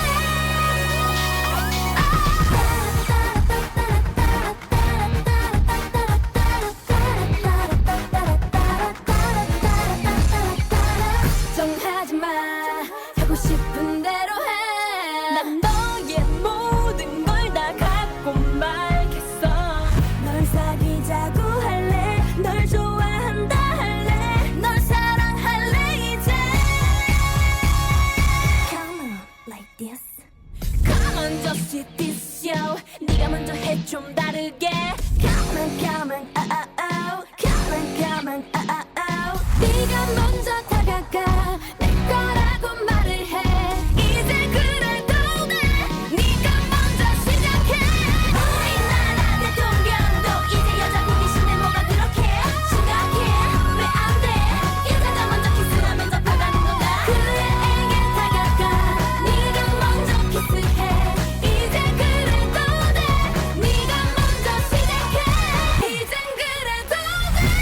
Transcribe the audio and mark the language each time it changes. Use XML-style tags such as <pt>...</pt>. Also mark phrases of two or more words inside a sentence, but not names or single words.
<ko>정하지 마 하고 싶은 대로 해난 너의 모든 걸 다 갖고 말겠어 널 사귀자고 할래 널 좋아한다 할래 널 사랑할래 이제</ko> <en>Come on like this Come on just see this show</en> <ko>네가 먼저 해 좀 다르게</ko> <en>Come on come on oh oh oh Come on come on oh oh oh</en> <ko>네가 먼저 다가가 내 거라고 말을 해 이제 그래도 돼 네가 먼저 시작해 우리나라 대통령도 이제 여자 보이시네 뭐가 그렇게 심각해 왜 안 돼 여자가 먼저 키스하면 잡혀가는 건가 그애에게 다가가 네가 먼저 키스해 이제 그래도 돼 네가 먼저 시작해 이젠 그래도 돼</ko>